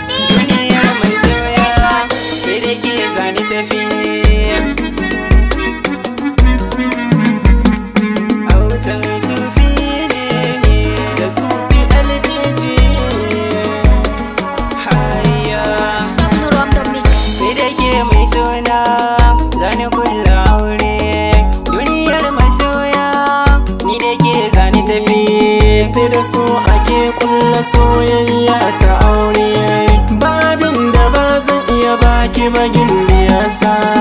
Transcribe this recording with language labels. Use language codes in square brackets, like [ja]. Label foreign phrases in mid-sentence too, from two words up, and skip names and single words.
[ha] Duniyar masoya, sai da ke zani tafi. Autan sufi ne da sufi L P G. Hayya. [en] Soft on the mix. [ha] Sai da ke mai suna, zani kulla aure. Duniyar masoya, ni da ke zani tafi. Sai da so ake kulla soyayya ta aure. Babin da ba zan iya baki ba gimbiyata.